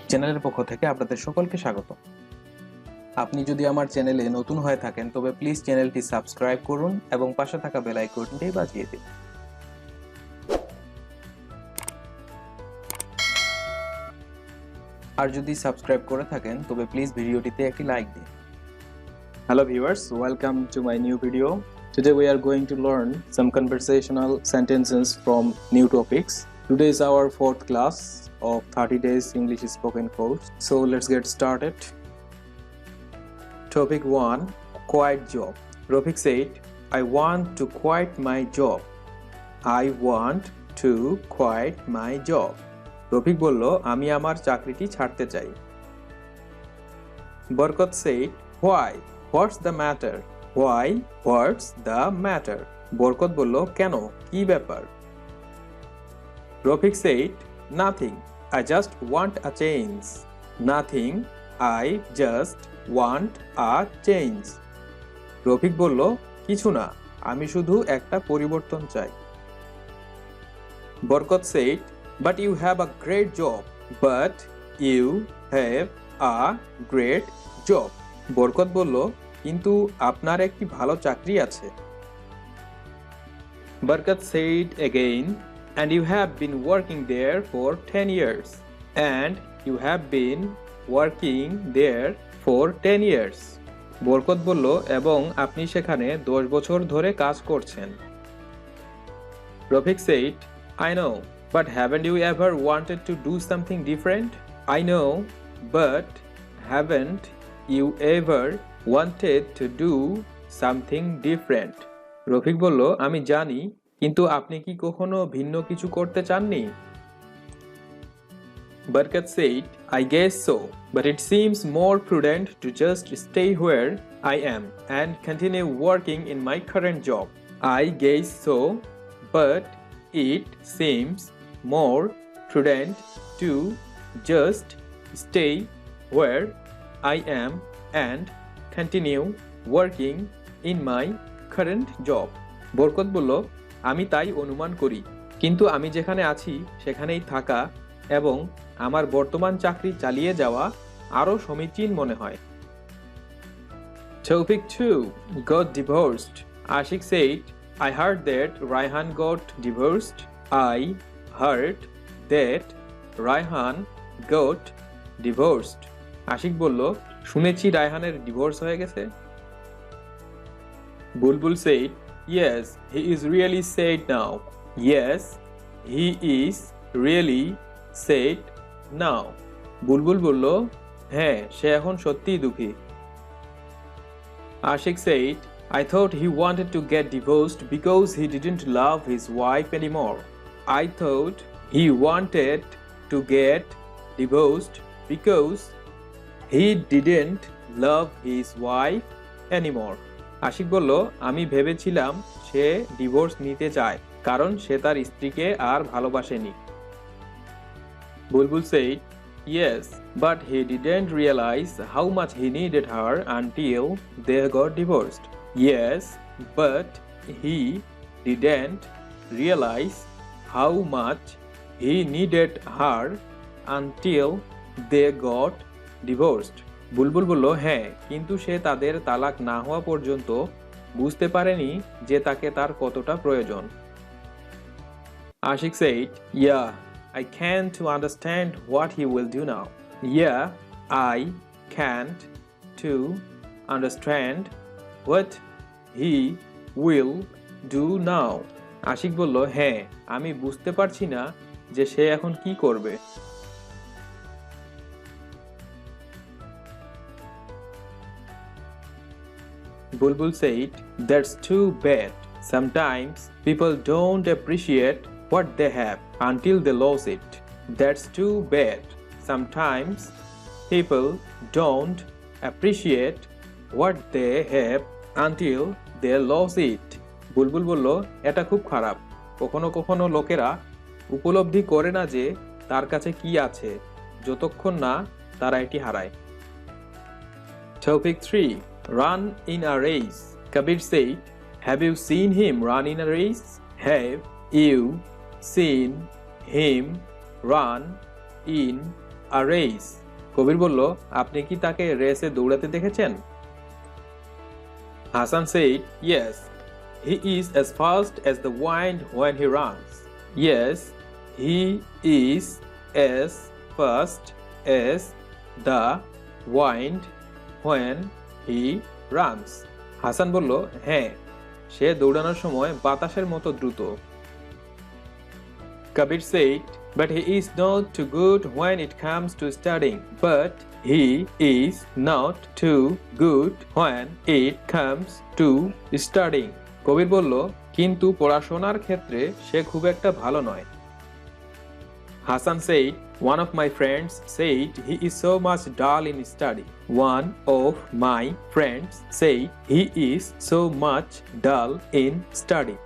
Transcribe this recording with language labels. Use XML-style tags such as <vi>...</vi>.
<bn>চ্যানেলের পক্ষ থেকে আপনাদের সকলকে স্বাগত। আপনি যদি আমার চ্যানেলে নতুন হয়ে থাকেন তবে প্লিজ চ্যানেলটি সাবস্ক্রাইব করুন এবং পাশে থাকা বেল আইকনটি বাজিয়ে দিন। আর যদি সাবস্ক্রাইব করে থাকেন তবে প্লিজ ভিডিওটিতে একটি লাইক দিন।</bn> <en>Hello viewers, welcome to my new video. Today we are going to learn some conversational sentences from new topics. Today is our fourth class of 30 days English spoken course. So let's get started. Topic 1, quiet job. Rafik said, I want to quit my job. I want to quit my job.</en> <bn>Rafiq বলল, আমি আমার চাকরিটি ছাড়তে চাই।</bn> <en>Barkat said, why? What's the matter? Why? What's the matter?</en> <bn>বরকত বলল, কেন, কি ব্যাপার?</bn> <en>Rafiq said, nothing. I just want a change. Nothing. I just want a change.</en> <bn>Rafiq বলল, কিছু না, আমি শুধু একটা পরিবর্তন চাই।</bn> <en>Barkat said, but you have a great job. But you have a great job.</en> <bn>বরকত বলল, কিন্তু আপনার একটি ভালো চাকরি আছে।</bn> <en>Barkat said again, and you have been working there for 10 years. And you have been working there for 10 years.</en> <bn>বরকত বলল, এবং আপনি সেখানে 10 বছর ধরে কাজ করছেন।</bn> <en>Rafiq said, I know, but haven't you ever wanted to do something different? I know, but haven't you ever wanted to do something different?</en> <bn>Rafiq বলল, আমি জানি, কিন্তু আপনি কি কখনো ভিন্ন কিছু করতে চাননি?</bn> <en>Barkat said, I guess so, but it seems more prudent to just stay where I am and continue working in my current job. I guess so, but it seems more prudent to just stay where I am and continue working in my current job.</en> <bn>বরকত বলল, আমি তাই অনুমান করি, কিন্তু আমি যেখানে আছি সেখানেই থাকা এবং আমার বর্তমান চাকরি চালিয়ে যাওয়া আরো সমীচীন মনে হয়।</bn> <en>Topic 2, got divorced. Ashik said, I heard that Raihan got divorced. I heard that Raihan got divorced.</en> <bn>Ashiq বলল, শুনেছি রায়হানের ডিভোর্স হয়ে গেছে।</bn> <en>Bulbul said, yes, he is really sad now. Yes, he is really sad now.</en> <bn>বুলবুল বলল, হ্যাঁ, সে এখন সত্যিই দুঃখী।</bn> <en>Ashiq said, I thought he wanted to get divorced because he didn't love his wife anymore. I thought he wanted to get divorced because he didn't love his wife anymore.</en> <bn>Ashiq বলল, আমি ভেবেছিলাম সে divorce নিতে চায় কারণ সে তার স্ত্রীকে আর ভালোবাসেনি।</bn> <en>Bulbul said, yes, but he didn't realize how much he needed her until they got divorced. Yes, but he didn't realize how much he needed her until they got divorced.</en> <bn>বুলবুল বলল, হ্যাঁ, কিন্তু সে তাদের তালাক না হওয়া পর্যন্ত বুঝতে পারেনি যে তাকে তার কতটা প্রয়োজন।</bn> <en>Ashiq said, yeah, I can't understand what he will do now. Yeah, I can't to understand what he will do now.</en> <bn>Ashiq বলল, হ্যাঁ, আমি বুঝতে পারছি না যে সে এখন কি করবে।</bn> <en>Bulbul said, that's too bad. Sometimes people don't appreciate what they have until they lose it. That's too bad. Sometimes people don't appreciate what they have until they lose it.</en> <bn>বুলবুল বলল, এটা খুব খারাপ। কখনো কখনো লোকেরা উপলব্ধি করে না যে তার কাছে কি আছে যতক্ষণ না তারা এটি হারায়।</bn> <en>Topic 3, run in a race. Kabir said, have you seen him run in a race? Have you seen him run in a race?</en> <bn>কবির বলল, আপনি কি তাকে রেসে দৌড়াতে দেখেছেন?</bn> <en>Hassan said, yes, he is as fast as the wind when he runs. Yes, he is as fast as the wind when he runs.</en> <bn>Hasan বলল, হ্যাঁ, সে দৌড়ানোর সময় বাতাসের মতো দ্রুত।</bn> <en>Kabir said, but he is not too good when it comes to studying. But he is not too good when it comes to studying.</en> <bn>কবির বলল, কিন্তু পড়াশোনার ক্ষেত্রে সে খুব একটা ভালো নয়।</bn> <en>Hassan said, one of my friends said he is so much dull in study. One of my friends said he is so much dull in study.</en>